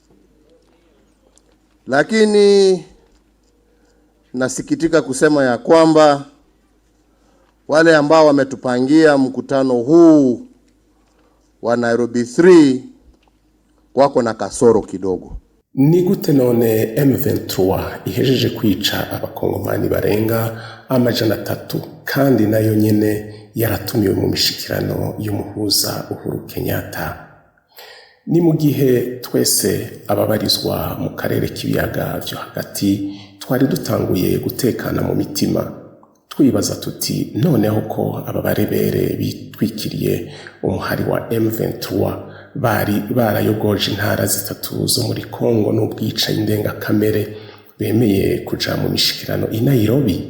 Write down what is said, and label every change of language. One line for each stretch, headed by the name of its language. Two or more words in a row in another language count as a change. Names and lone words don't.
Swahili: Lakini nasikitika kusema ya kwamba wale ambao wametupangia mkutano huu wa Nairobi 3 wako na kasoro kidogo.
Rundi: Ni gute none M23 ihejeje kwica abakongomani barenga 300, kandi nayo nyene yaratumiwe mu mishikirano y'umuhuza Uhuru Kenyatta. Ni mu gihe twese ababarizwa mu karere k'ibiyaga vyo hagati twari dutanguye gutekana mu mitima, twibaza tuti noneho ko ababarebere bitwikiriye umuhari wa M23 bari barayogoje intara zitatu zo muri Kongo n'ubwica indengakamere, bemeye kuja mu mishikirano i Nairobi.